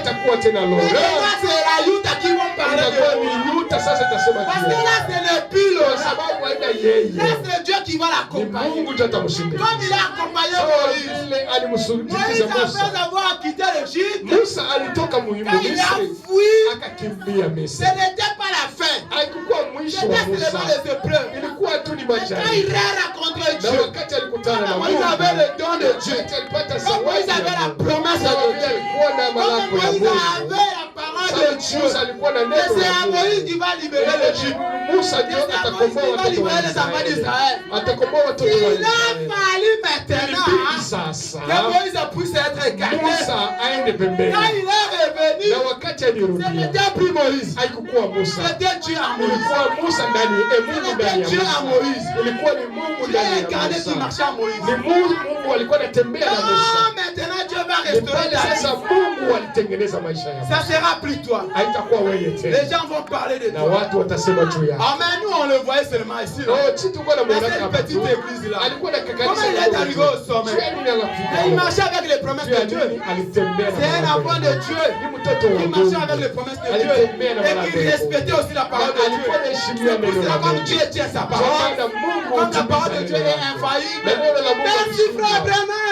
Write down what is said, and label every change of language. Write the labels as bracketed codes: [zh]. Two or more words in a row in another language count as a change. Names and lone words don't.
[sw] haitakuwa tena Laurent. [fr] C'est la Yuta qui vont parler [sw] Itakuwa [fr] de [sw] ni [fr] vous. [sw] Yuta sasa itasema [fr] Parce que Dieu. là, c'est le pile. [sw] Kwa sababu haina yeye. [fr] Là, c'est Dieu qui va [sw] Ni [fr] l'accompagner. [sw] Mungu tu atamshinda. [fr] Comme il a accompagné [sw] Sawa [fr] Moïse. [sw] vile alimsulubiza [fr] Moïse, [sw] Musa. [fr] après avoir quitté l'Égypte, [sw] Musa alitoka [fr] quand il a [sw] Misri [fr] fui, [sw] akakimbia [fr] ce [sw] Misri. [fr] n'était pas la fin. [sw] Haikuwa mwisho wa [fr] C'était seulement [sw] Musa. [fr] les épreuves. [sw] Ilikuwa tu ni [fr] Quand il [sw] majaribu. [fr] a rencontré [sw] Na [fr] Dieu, [sw] wakati alikutana na [fr] Moïse [sw] Mungu, [fr] avait le don de Dieu. [sw] wakati alipata [fr] Comme [sw] zawadi [fr] Moïse [sw] ya [fr] avait la [sw] Mungu, [fr] promesse [sw] sawa [fr] de [sw] vile [fr] Dieu. [sw] alikuwa na [fr] Comme [sw] malako ya [fr] Moïse [sw] Mungu, [fr] avait la parole de [sw] sawa [fr] Dieu. [sw] Musa alikuwa na [fr] Et [sw] neno [fr] c'est [sw] la [fr] à [sw] Mungu. [fr] Moïse qui va libérer l'Égypte. [sw] Musa [fr] Et [sw] ndio [fr] c'est à Moïse [sw] atakomboa [fr] qui va [sw] watoto wa [fr] libérer les enfants [sw] Israeli. [fr] d'Israël. [sw] Atakomboa watoto wa [fr] Il a [sw] Israeli. [fr] fallu maintenant [sw] Ilibidi sasa [fr] que Moïse puisse être écarté. [sw] Musa aende pembeni. [fr] Quand il est revenu, [sw] Na wakati [fr] ce [sw] alirudia, [fr] n'était plus Moïse. [sw] haikukuwa Musa. [fr] C'était Dieu en Moïse. [sw] Ilikuwa Musa ndani, Mungu ndani ya [fr] Dieu [sw] Musa. [fr] en Moïse. [sw] Ilikuwa ni Mungu [fr] Dieu [sw] ndani ya [fr] incarné qui [sw] Musa. [fr] marchait en Moïse. [sw] Ni Mungu alikuwa anatembea na Musa. [fr] Non, maintenant Dieu va [sw] Ni [fr] restaurer [sw] pale [fr] ta [sw] sasa [fr] vie. [sw] Mungu alitengeneza maisha yako. [fr] Ça sera plus toi. [sw] Haitakuwa wewe [fr] Les [sw] tena. [fr] gens vont parler de [sw] Na [fr] toi. [sw] watu watasema juu yako. [fr] Ah, mais nous on le voyait seulement ici. Là. [sw] Oh, si tulikuwa na [fr] Dans [sw] mwana [fr] cette [sw] hapa tu. [fr] petite église là. [sw] Alikuwa na kakanisa. [fr] Comment il est arrivé au sommet? Et il marchait avec les promesses de Dieu. C'est un enfant de Dieu. Il marchait avec les promesses de Dieu. Et qui respectait aussi la parole de Dieu. C'est pour cela comme Dieu tient sa parole. Comme la parole de Dieu est infaillible. Merci frère Branham.